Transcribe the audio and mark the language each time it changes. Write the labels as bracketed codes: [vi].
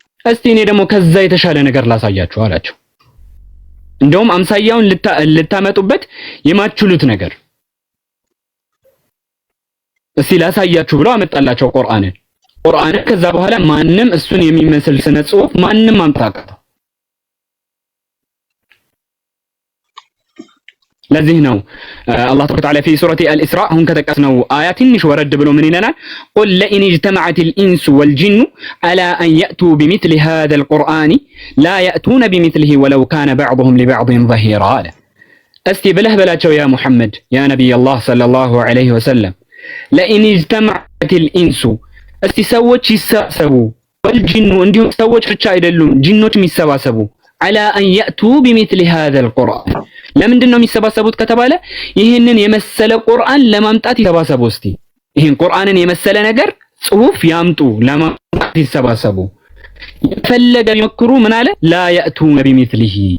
[am] እስቲ እኔ ደግሞ ከዛ የተሻለ ነገር ላሳያችሁ አላቸው። እንደውም አምሳያውን ልታመጡበት የማትችሉት ነገር እስቲ ላሳያችሁ ብሎ አመጣላቸው ቁርአንን። ከዛ በኋላ ማንም እሱን የሚመስል ስነ ጽሁፍ ማንም አምጣቀው። ለዚህ ነው አላህ ተባረከ ወተዓላ [ar] في سورة الإسراء [am] አሁን ከተቀስነው አያ ትንሽ ወረድ ብሎ ምን ይለናል? [ar] قل لئن اجتمعت الإنس والجن على أن يأتوا بمثل هذا القرآن لا يأتون بمثله ولو كان بعضهم لبعض ظهيرا. [am] እስቲ ብለህ በላቸው ያ ሙሐመድ ያ ነብይ አላህ ሰለላሁ ዐለይሂ ወሰለም [ar] لئن اجتمعت الإنس [am] እስቲ ሰዎች ይሰባሰቡ [ar] والجن [am] እንዲሁም ሰዎች ብቻ አይደሉም ጂኖችም ይሰባሰቡ [ar] على أن يأتوا بمثل هذا القرآن [am] ለምንድን ነው የሚሰባሰቡት ከተባለ ይህንን የመሰለ ቁርአን ለማምጣት ይሰባሰቡ። እስቲ ይህን ቁርአንን የመሰለ ነገር ጽሁፍ ያምጡ ለማምጣት ይሰባሰቡ። የፈለገ ይመክሩ ምን አለ [ar] ላ يأتون بمثله